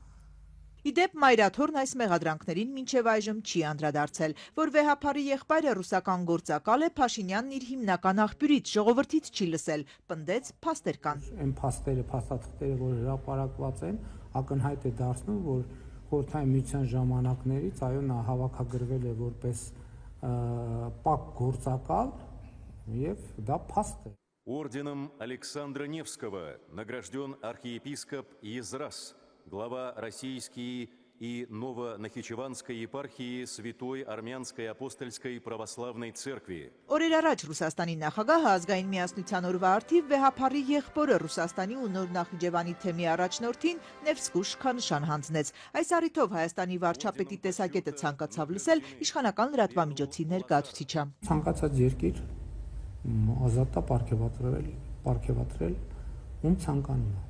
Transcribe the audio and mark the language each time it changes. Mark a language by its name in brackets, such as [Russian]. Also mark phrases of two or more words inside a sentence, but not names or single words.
[Armenian] Իդեպ Մայր Աթոռն այս մեղադրանքներին մինչև այժմ չի անդրադարձել, որ վեհափարի եղբայրը ռուսական գործակալ է, Փաշինյանն իր հիմնական աղբյուրից ժողովրդից չի լսել, պնդեց փաստեր կան։ Այն փաստերը, փաստաթղթերը, որ հրապարակված են, ակնհայտ է դարձնում, որ Խորհրդային Միության ժամանակներից, այո, նա հավաքագրվել է որպես պակ գործակալ եւ դա փաստ է։ [Russian] Орденом Александра Невского награжден архиепископ Езрас, глава Российской и Новонахичеванской епархии Святой Армянской апостольской православной церкви. [Armenian] Օրեր առաջ Ռուսաստանի նախագահը ազգային միասնության օրվա արդիվ վեհափառի եղբորը Ռուսաստանի ու Նոր Նախիջևանի թեմի առաջնորդին Նևսկու շքանշան հանձնեց։ Այս առիթով Հայաստանի վարչապետի տեսակետը ցանկացավ լսել իշխանական լրատվամիջոցի ներկայացուցիչը։ Ցանկացած երկիր ազատ է պարգևատրել ում ցանկանում է։